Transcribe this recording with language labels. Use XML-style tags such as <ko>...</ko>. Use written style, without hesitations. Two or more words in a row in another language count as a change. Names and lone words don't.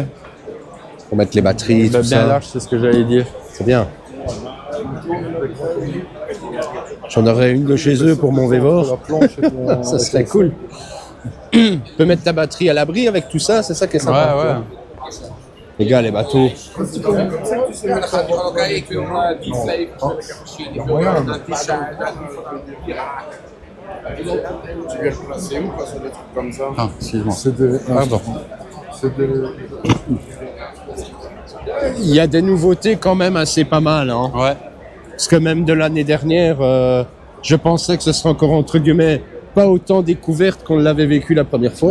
<fr>Pour mettre les batteries, tout bien ça. large, c'est ce que j'allais dire. C'est bien. J'en aurais une de chez eux pour mon Vévor. La planche et ton- Ça serait cool. Tu peux mettre ta batterie à l'abri avec tout ça, c'est ça qui est sympa. Ouais, ouais. Les gars, les bateaux.</fr> <nl>Dan gaat hij gewoon, oké, ik wil die flavor. Ik wil een t-shirt.</nl> <fr>Tu viens replacer ou pas sur des trucs comme ça? Ah, excuse-moi. C'est des. Pardon. C'est des. Il y a des nouveautés quand même assez pas mal. Hein. Ouais. Parce que même de l'année dernière, je pensais que ce serait encore entre guillemets pas autant découverte qu'on l'avait vécu la première fois.</fr>